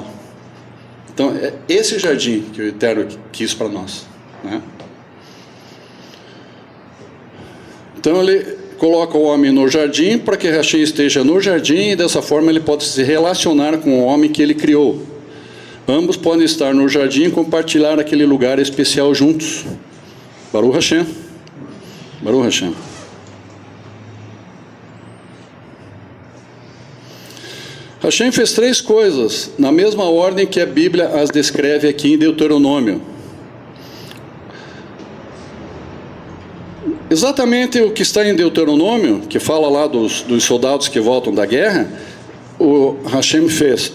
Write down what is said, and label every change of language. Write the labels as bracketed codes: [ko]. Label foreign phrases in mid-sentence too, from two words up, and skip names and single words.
[pt] Então, é esse jardim que o Eterno quis para nós, né? Então, ele coloca o homem no jardim para que Hashem esteja no jardim, e dessa forma ele pode se relacionar com o homem que ele criou. Ambos podem estar no jardim e compartilhar aquele lugar especial juntos. [he] ברוך השם. ברוך השם. [pt] Hashem fez 3 coisas, na mesma ordem que a Bíblia as descreve aqui em Deuteronômio. Exatamente o que está em Deuteronômio, que fala lá dos soldados que voltam da guerra, o Hashem fez.